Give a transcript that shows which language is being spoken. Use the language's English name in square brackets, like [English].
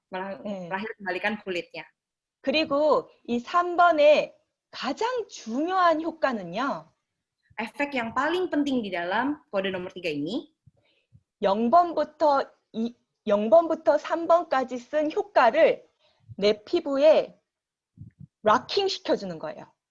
[Indonesian] Melahir kembalikan kulitnya. [Korean] 그리고 이 3번의 가장 중요한 효과는요. [Indonesian] Efek yang paling penting di dalam kode nomor 3 ini [Korean] 0번부터 3번까지 쓴 효과를 내 피부에 락킹 시켜주는 거예요.